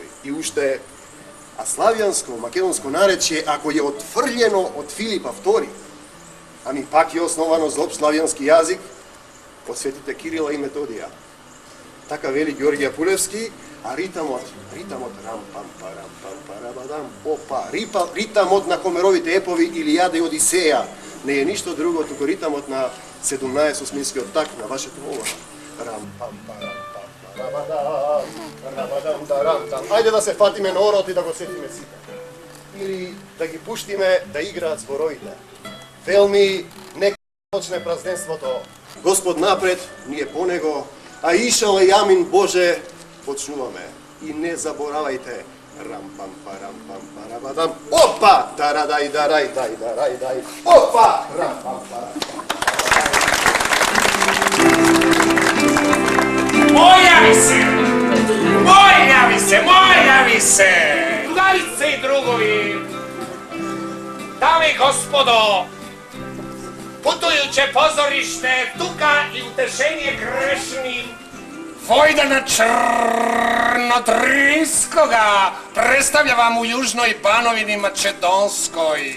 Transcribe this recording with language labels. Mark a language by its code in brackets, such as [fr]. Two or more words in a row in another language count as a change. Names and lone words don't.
[mk] И уште а славјанско, македонско наречје, ако е отфрлјено од Филипа II, ами пак е основано за општ славјански јазик од светите Кирила и Методија. Така вели Ѓорѓија Пулевски, а ритамот рам пам парам пам парабадам опа, ритамот на Хомеровите епови Илијада и Одисеја не е ништо друго туку ритамот на 17-осминскиот так на вашето говор. Рам пам парам пам парабадам, рабадам дарам там. Ајде да се фатиме на орот и да го сетиме сите. Или да ги пуштиме да играат зборовите. Велми Почне празденството. Господ напред, ние по него, а [sr] išao je Jamin Bože, [mk] počnуваме. И не заборавајте, рам-пам-парам-пам-парабадам, опа, тарадай-дарай-дай-дарай-дай, опа, рам-пам-парам. [sr] Mojavi se! Mojavi se! Drugarice i drugovi! Dame i gospodo! Putujuće pozorište, tuka i utešenje grešnim Vojdana Črnotrinskoga predstavlja vam u južnoj Banovini Mačedonskoj.